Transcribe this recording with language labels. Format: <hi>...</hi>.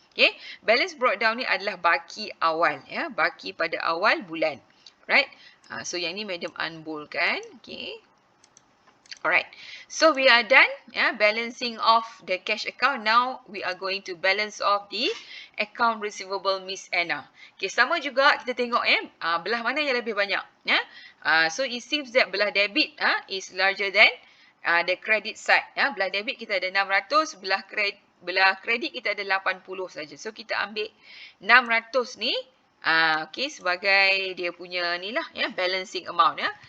<ms>Okay, balance breakdown ni adalah baki awal, ya, baki pada awal bulan. Right, so yang ni madam unboldkan. Okay.</ms> <en>Alright, so we are done, balancing off the cash account. Now we are going to balance off the account receivable Miss Anna. Okay,</en> <ms>sama juga kita tengok belah mana yang lebih banyak.</ms> <en>So it seems that belah debit is larger than the credit side.</en> <ms>Belah debit kita ada 600, belah kredit kita ada 80 saja. So kita ambil 600 ni okay, sebagai dia punya ni lah, balancing amount.</ms>